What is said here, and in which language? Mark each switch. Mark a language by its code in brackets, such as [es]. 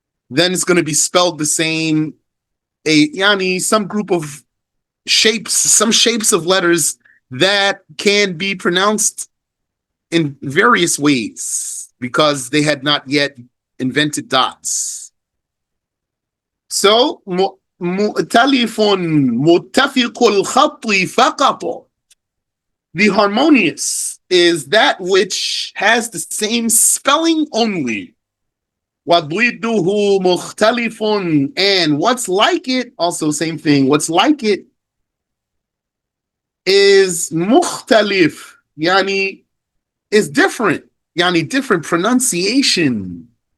[en] Then it's going to be spelled the same. Some group of shapes, some shapes of letters that can be pronounced in various ways because they had not yet invented dots. [ar] So, مؤتلف متفق الخط فقط. [en] The harmonious is that which has the same spelling only. [ar] وضده مختلف, [en] and what's like it, also same thing, what's like it is مختلف, yani is different, yani different pronunciation.